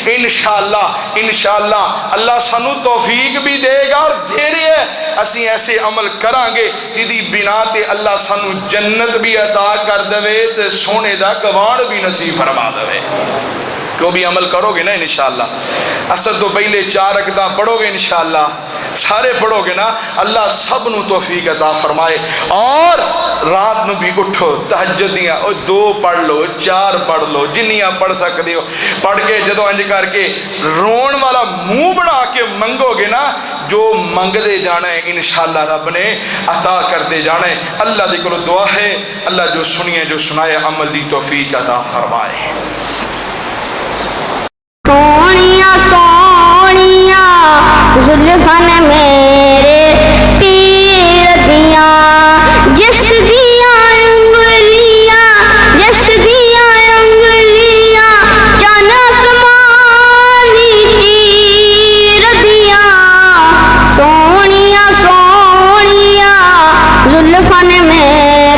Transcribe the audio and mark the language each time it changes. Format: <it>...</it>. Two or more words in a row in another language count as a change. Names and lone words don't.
<pa>انشاءاللہ اللہ سانو توفیق بھی دے گا اور دے رہے ہیں اسی ایسے عمل کرانگے جدی بنا تے اللہ سانو جنت بھی عطا کر دے تے سونے دا گوان بھی نصیب فرما دے تو بھی عمل کرو گے نا انشاءاللہ اصل تو پہلے 4 رکعتاں پڑھو گے انشاءاللہ سارے پڑھو گے نا اللہ سب نو توفیق عطا فرمائے اور رات نو بھی اٹھو تہجد دیاں 2 پڑھ لو 4 پڑھ لو جنیاں پڑھ سکتے ہو پڑھ کے جدو انج کر کے رون والا منہ بنا کے منگو گے نا جو منگ دے جانا ہے انشاءاللہ رب نے عطا کر دے جانا ہے اللہ دے کلو دعا ہے اللہ جو سنیے جو سنائے عمل دی توفیق عطا فرمائے سونیا سونیا زلفن میرے پیر دیاں جس دیاں انگلیاں چن آسمانی چیر دیاں سونیا سونیا زلفن میرے</pa>